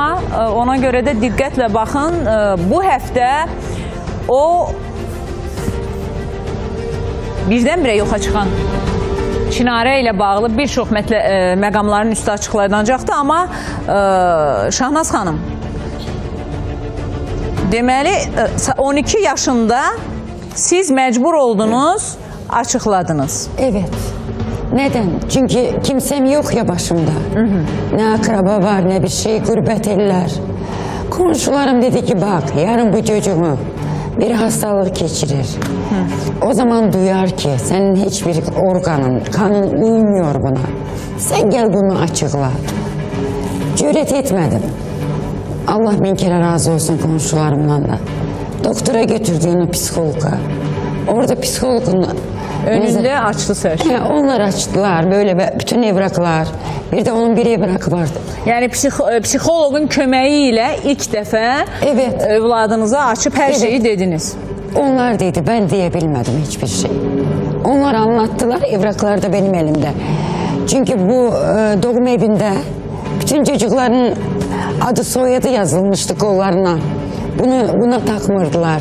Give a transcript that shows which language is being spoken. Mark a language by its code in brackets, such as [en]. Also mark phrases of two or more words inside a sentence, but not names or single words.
[az] Ona görə də diqqətlə baxın. Bu həftə o birdən-birə yoxa çıxan Çinarə ilə bağlı bir çox məqamların üstü açıqlanacaqdır. Amma Şahnaz xanım, deməli, 12 yaşında siz məcbur oldunuz, açıqladınız. [tr] Evet. Neden? Çünkü kimsem yok ya başımda. Ne akraba var, ne bir şey, gurbet eller. Komşularım dedi ki bak, yarın bu çocuğu bir hastalık geçirir. O zaman duyar ki senin hiçbir organın, kanın uymuyor buna. Sen gel bunu açıkla. Cüret etmedim. Allah bin kere razı olsun komşularımdan da. Doktora götürdüğünü psikologa. Orada psikologun önünde açtı ser. Onlar açtılar böyle bütün evraklar. Bir de onun bir evrakı vardı. [az] Yani psixologun köməyi ilə ilk dəfə evladınıza açıb hər şeyi dediniz. [tr] Onlar dedi, ben diyebilmedim hiçbir şey. Onlar anlattılar, evraklar da benim elimde. Çünkü bu doğum evinde bütün çocukların adı soyadı yazılmıştı kollarına. [az] Buna takmırdılar.